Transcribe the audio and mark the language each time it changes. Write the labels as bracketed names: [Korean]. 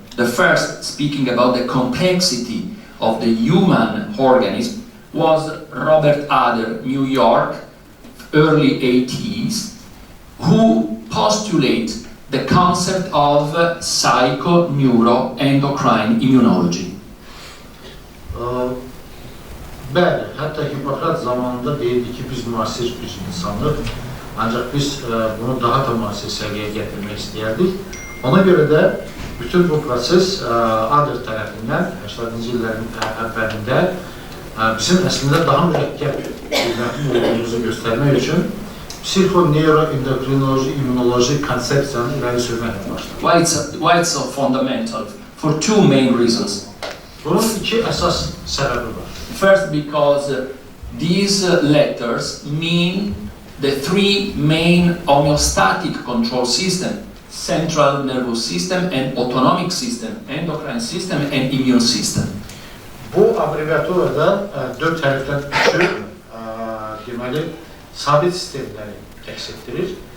[English] The first speaking about the complexity of the human organism was Robert Adler, New York, early 80s, who postulate the concept of psycho-neuro-endocrine immunology. [Azerbaijani] Bəli, hətta Hippokrat zamanında deyildi ki, biz müasir bir insanlıq, ancaq biz bunu daha da müasir səviyyəyə gətirmək istəyərdik. Ona görə də bütün bu proses Adler tərəfindən 80-ci illərin əvvəlində bizim əslində daha mürəkkəb bir məfhum olduğumuzu göstərmək üçün psixo-neuro-endokrinoloji, immunoloji konsepsiyanı irəli sürməklə başladı. [English] Why it's so fundamental? For two main reasons. [Azerbaijani] Bunun iki əsas səbəbi var. [English] First, because these letters mean the three main homeostatic control systems: central nervous system and autonomic system, endocrine system and immune system. [Azerbaijani] Bu abreviaturada dört hərfdən üçü deməli sabit sistemləri təks etdirir.